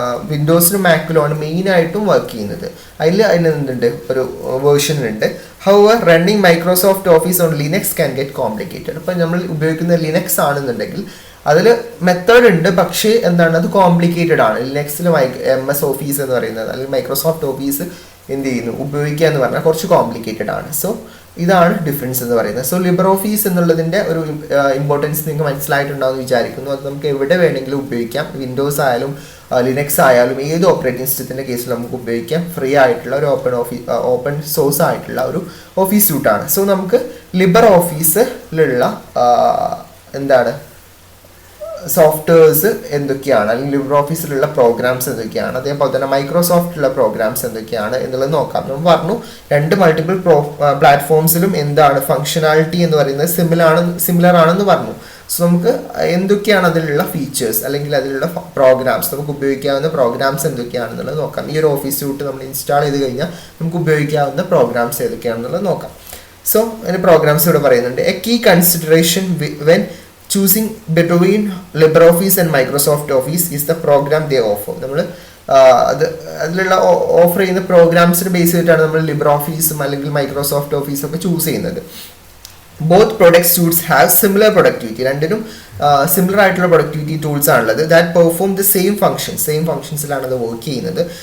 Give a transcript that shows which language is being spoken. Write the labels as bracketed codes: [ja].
[ml] വിൻഡോസിലും മാക്കിലുമാണ് മെയിനായിട്ടും വർക്ക് ചെയ്യുന്നത്. അതിന് എന്തുണ്ട്? ഒരു വേർഷൻ ഉണ്ട്. [en] However, running Microsoft Office on Linux can get complicated. [ml] അപ്പോൾ നമ്മൾ ഉപയോഗിക്കുന്ന ലിനക്സ് ആണെന്നുണ്ടെങ്കിൽ അതിൽ മെത്തേഡ് ഉണ്ട്, പക്ഷേ എന്താണ് അത് കോംപ്ലിക്കേറ്റഡ് ആണ്. ലിനക്സിൽ MS ഓഫീസ് എന്ന് പറയുന്നത് അല്ലെങ്കിൽ മൈക്രോസോഫ്റ്റ് ഓഫീസ് എന്ത് ചെയ്യുന്നു ഉപയോഗിക്കുക എന്ന് പറഞ്ഞാൽ കുറച്ച് കോംപ്ലിക്കേറ്റഡ് ആണ്. സോ ഇതാണ് ഡിഫറൻസ് എന്ന് പറയുന്നത്. സോ ലിബർ ഓഫീസ് എന്നുള്ളതിൻ്റെ ഒരു ഇമ്പോർട്ടൻസ് നിങ്ങൾക്ക് മനസ്സിലായിട്ടുണ്ടാവുമെന്ന് വിചാരിക്കുന്നു. അത് നമുക്ക് എവിടെ വേണമെങ്കിലും ഉപയോഗിക്കാം. വിൻഡോസ് ആയാലും ലിനക്സ് ആയാലും ഏത് ഓപ്പറേറ്റിംഗ് സിസ്റ്റത്തിൻ്റെ കേസിൽ നമുക്ക് ഉപയോഗിക്കാം. ഫ്രീ ആയിട്ടുള്ള ഒരു ഓപ്പൺ സോഴ്സ് ആയിട്ടുള്ള ഒരു ഓഫീസ് സ്യൂട്ടാണ്. സോ നമുക്ക് ലിബർ ഓഫീസിലുള്ള എന്താണ് സോഫ്റ്റ്വെയർസ് എന്തൊക്കെയാണ്, അല്ലെങ്കിൽ ലിബർ ഓഫീസിലുള്ള പ്രോഗ്രാംസ് എന്തൊക്കെയാണ്, അതേപോലെ തന്നെ മൈക്രോസോഫ്റ്റിലുള്ള പ്രോഗ്രാംസ് എന്തൊക്കെയാണ് എന്നുള്ളത് നോക്കാം. നമ്മൾ പറഞ്ഞു രണ്ട് മൾട്ടിപ്പിൾ പ്ലാറ്റ്ഫോംസിലും എന്താണ് ഫങ്ഷനാലിറ്റി എന്ന് പറയുന്നത് സിമിലർ ആണെന്ന് പറഞ്ഞു. സോ നമുക്ക് എന്തൊക്കെയാണ് അതിലുള്ള ഫീച്ചേഴ്സ് അല്ലെങ്കിൽ അതിലുള്ള പ്രോഗ്രാംസ്, നമുക്ക് ഉപയോഗിക്കാവുന്ന പ്രോഗ്രാംസ് എന്തൊക്കെയാണെന്നുള്ളത് നോക്കാം. ഈ ഒരു ഓഫീസ് സ്യൂട്ട് നമ്മൾ ഇൻസ്റ്റാൾ ചെയ്ത് കഴിഞ്ഞാൽ നമുക്ക് ഉപയോഗിക്കാവുന്ന പ്രോഗ്രാംസ് ഏതൊക്കെയാണെന്നുള്ളത് നോക്കാം. സോ അതിന് പ്രോഗ്രാംസ് ഇവിടെ പറയുന്നുണ്ട്. [en] A key consideration when choosing between LibreOffice and Microsoft Office is the program they offer. [ml] നമ്മൾ അതിലുള്ള ഓഫർ ചെയ്യുന്ന പ്രോഗ്രാംസിന് ബേസ് ചെയ്തിട്ടാണ് നമ്മൾ ലിബർ ഓഫീസും അല്ലെങ്കിൽ മൈക്രോസോഫ്റ്റ് ഓഫീസും ഒക്കെ ചൂസ് ചെയ്യുന്നത്. [en] Both product suites have similar productivity. [ml] രണ്ടിനും സിമിലർ ആയിട്ടുള്ള പ്രൊഡക്ടിവിറ്റി ടൂൾസ് ആണുള്ളത്. [en] that perform the same [ml] ഫംഗ്ഷൻസിലാണ് അത് വർക്ക് ചെയ്യുന്നത്.